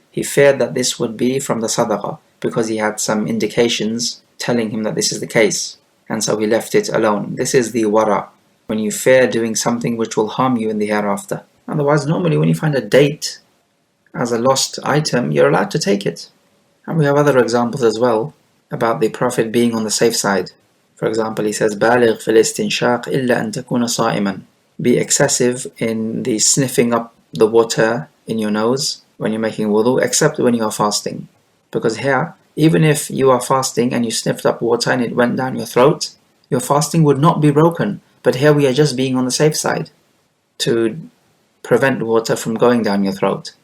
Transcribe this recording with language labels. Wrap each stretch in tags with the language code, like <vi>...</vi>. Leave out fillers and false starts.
<en>He feared that this would be from the sadaqah because he had some indications telling him that this is the case, and so he left it alone. This is the wara, when you fear doing something which will harm you in the hereafter. Otherwise, normally when you find a date as a lost item, you're allowed to take it. And we have other examples as well about the Prophet being on the safe side. For example, he says,</en> <ar>بالغ في الاستنشاق إلا أن تكون صائما.</ar> <en>Be excessive in the sniffing up the water in your nose when you're making wudu, except when you are fasting. Because here, even if you are fasting and you sniffed up water and it went down your throat, your fasting would not be broken. But here we are just being on the safe side to prevent water from going down your throat.</en>